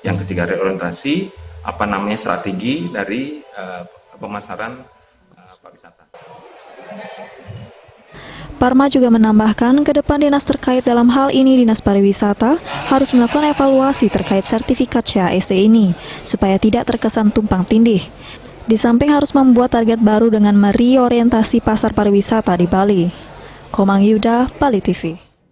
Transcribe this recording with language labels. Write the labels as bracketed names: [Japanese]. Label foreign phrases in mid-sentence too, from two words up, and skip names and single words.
[Indonesian] Yang ketiga, reorientasi strategi dari pemasaran pariwisata. Parma juga menambahkan, ke depan dinas terkait dalam hal ini Dinas Pariwisata harus melakukan evaluasi terkait sertifikat CHSE ini, supaya tidak terkesan tumpang tindih. Di samping harus membuat target baru dengan mereorientasi pasar pariwisata di Bali. Komang Yuda, Bali TV.